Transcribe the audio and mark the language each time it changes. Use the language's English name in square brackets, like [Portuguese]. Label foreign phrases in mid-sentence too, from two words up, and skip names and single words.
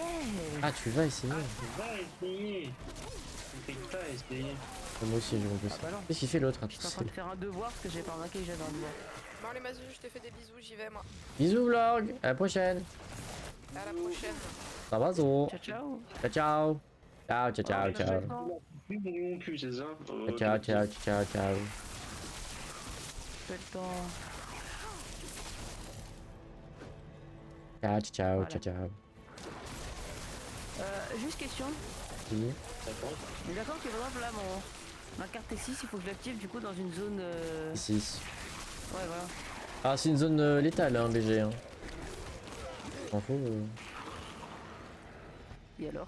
[French] Ah, tu vas essayer. Ah, tu vas essayer. Tu fais pas essayer. Moi aussi, j'ai compris ça. Ah bah non. Qu'est-ce qu'il fait l'autre? J'étais en train de faire un devoir parce que j'ai pas remarqué que j'avais un devoir. Bon, allez, Mazuzu, je te fais des bisous, j'y vais, moi. Bisous vlog, à la prochaine. À la prochaine. Ça va, zo. [Italian] Ciao ciao. Ciao, ciao. Ciao, ciao, ciao, ciao. [French] Plus non plus, c'est ça? [Italian] Ciao, ciao, ciao, ciao. [French] Fais le temps. [Italian] Ciao, ciao, [French] Voilà. [Italian] ciao, ciao. [French] Juste question. Oui. On est d'accord que par exemple là ma carte T6 il faut que je l'active du coup dans une zone 6. ouais voilà. Ah, c'est une zone létale, hein, BG. Hein. T'en faut. Et alors?